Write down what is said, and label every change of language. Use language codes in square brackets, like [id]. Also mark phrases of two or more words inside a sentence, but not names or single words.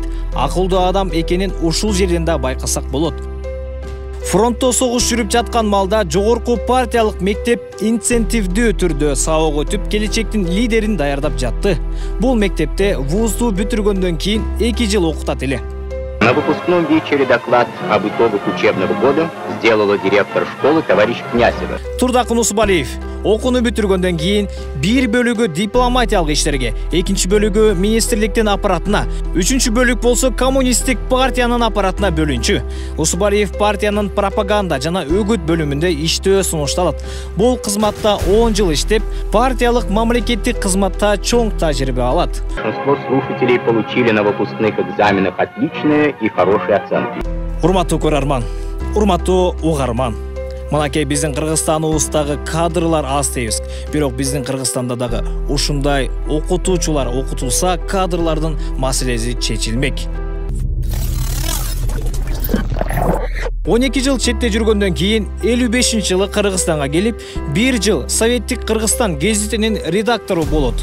[ky] Акылдуу адам экенин ушул жерден да байкасак болот. Фронтто согуш жүрүп жаткан малда жогорку партиялык мектеп инцентивдүү түрдө сабак өтүп, келечектин лидерин даярдап жатты. Бул мектепте вузду бүтүргөндөн кийин 2 жыл окутат эле. [ru] На выпускном вечере доклад об итогах учебного года сделала директор школы товарищ Князева. [ky] Турдакын Усубалиев окууну бүтүргөндөн кийин бир бөлүгү дипломатиялык иштерге, экинчи бөлүгү министрликтин аппаратына, үчүнчү бөлүк болсо коммунисттик партиянын аппаратына бөлүнчү. Усубалиев партиянын пропаганда жана өгүт бөлүмүндө иштөө сунушталат. Бул кызматта 10 жыл иштеп, партиялык мамлекеттик кызматта чоң тажрыйба алат. [ru] Большинство слушателей получили на выпускных экзаменах отличные и хорошие оценки. [ky] Урматтуу көрөрман, урматтуу угарман. Манакей биздин Кыргызстаныбыздагы кадрлар аз дейбиз. Бирок биздин Кыргызстанда дагы ушундай окутуучулар окутулса, кадрлардын маселеси чечилмек. 12 жыл четте жүргөндөн кийин 55-жылы Кыргызстанга келип, 1 жыл Советтик Кыргызстан гезитинин редактору болот.